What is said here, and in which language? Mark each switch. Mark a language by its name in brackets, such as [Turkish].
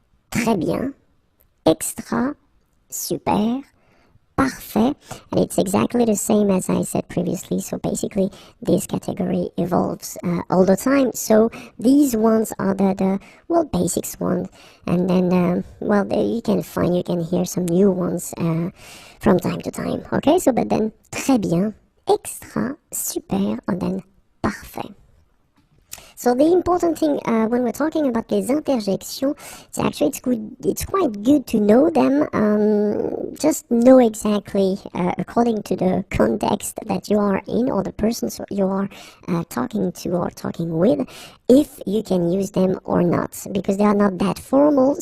[French] Très bien, extra, super, parfait. [English] And it's exactly the same as I said previously. So basically, this category evolves all the time. So these ones are the basics ones. And then, you can hear some new ones from time to time. Okay, so but then, [French] très bien, extra, super, [English] and then parfait. So the important thing when we're talking about les interjections, it's quite good to know them. Just know exactly according to the context that you are in or the persons you are talking to or talking with, if you can use them or not, because they are not that formal.